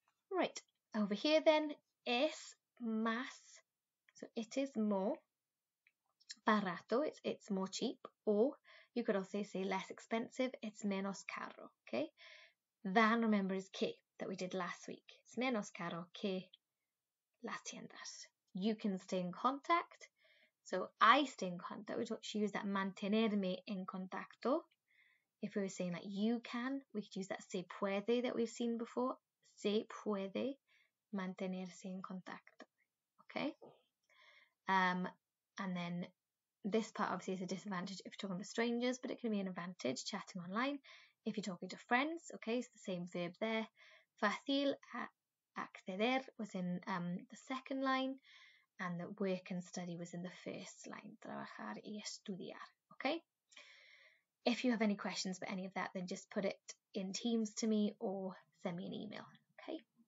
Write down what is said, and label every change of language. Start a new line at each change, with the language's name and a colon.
English: Right, over here then,
Spanish: es más,
English: so it is more barato, it's more cheap, or you could also say less expensive, it's
Spanish: menos caro,
English: okay? Than, remember, is que, that we did last week. It's
Spanish: menos caro que las tiendas.
English: You can stay in contact, so I stay in contact, we should use that
Spanish: mantenerme en contacto.
English: If we were saying like you can, we could use that
Spanish: se puede
English: that we've seen before.
Spanish: Se puede mantenerse en contacto,
English: okay? And then this part obviously is a disadvantage if you're talking to strangers, but it can be an advantage chatting online if you're talking to friends. Okay, it's the same verb there.
Spanish: Fácil acceder
English: was in the second line, and the work and study was in the first line.
Spanish: Trabajar y estudiar.
English: Okay. If you have any questions about any of that, then just put it in Teams to me or send me an email. Okay.